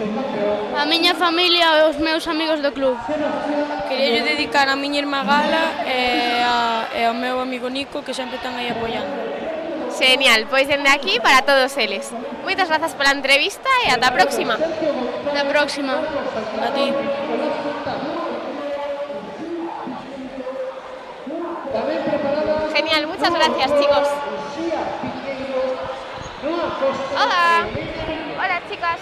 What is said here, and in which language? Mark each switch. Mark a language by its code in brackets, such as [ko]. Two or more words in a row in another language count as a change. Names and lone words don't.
[gl] A miña familia e os meus amigos do club. Quería dedicar a miña irmá Gala e ao meu amigo Nico, que sempre están aí apoiando. Genial, pois dende aquí para todos eles. Moitas grazas pola entrevista e ata a próxima. Ata a próxima. A ti. [es] Genial, muchas gracias, chicos. Hola. Hola, chicas.